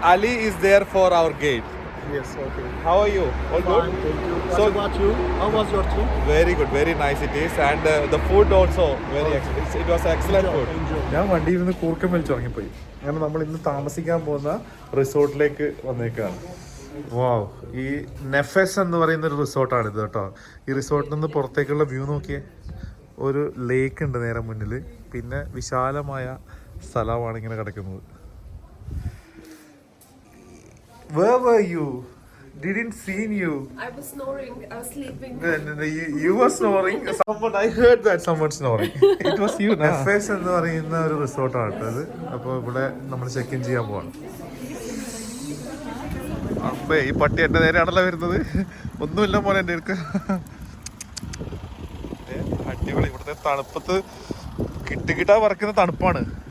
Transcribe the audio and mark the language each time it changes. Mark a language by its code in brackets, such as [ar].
[en] Ali is there for our gate. Yes, okay. How are you? All good? Fine, thank you. What So- about you? How was your trip? Very good, very nice it is, and the food also very excellent. It was excellent food. Enjoy. [ml] ഞാൻ വണ്ടിയിൽ നിന്ന് കൂർക്കം വലിച്ചു ഇറങ്ങിപ്പോയി. കാരണം നമ്മൾ ഇന്ന് താമസിക്കാൻ പോകുന്ന റിസോർട്ടിലേക്ക് വന്നേക്കാണ്. വാവ്, ഈ നെഫെസ് എന്ന് പറയുന്ന ഒരു റിസോർട്ടാണിത് കേട്ടോ. ഈ റിസോർട്ടിൽ നിന്ന് പുറത്തേക്കുള്ള വ്യൂ നോക്കിയേ. ഒരു ലേക്ക് ഉണ്ട് നേരെ മുന്നിൽ, പിന്നെ വിശാലമായ സ്ഥലമാണ് ഇങ്ങനെ കിടക്കുന്നത്. [en] Where were you? Didn't seen you. I was snoring. I was sleeping. You were snoring. Someone, I heard that someone snoring. It was you. [ml] Nefes എന്ന് പറയുന്ന ഒരു റിസോർട്ടാണ് കേട്ടോ ഇത്. അപ്പോൾ ഇവിടെ നമ്മൾ ചെക്ക് ഇൻ ചെയ്യാൻ പോവാണ്. അപ്പേ ഈ പട്ടി എൻ്റെ നേരെയാണല്ലോ വരുന്നത്. ഒന്നുമില്ല മോനെ എൻ്റെ അടുക്ക്. അടിപൊളി. ഇവിടുത്തെ തണുപ്പത്ത് കിട്ടാ പറക്കുന്ന തണുപ്പാണ്.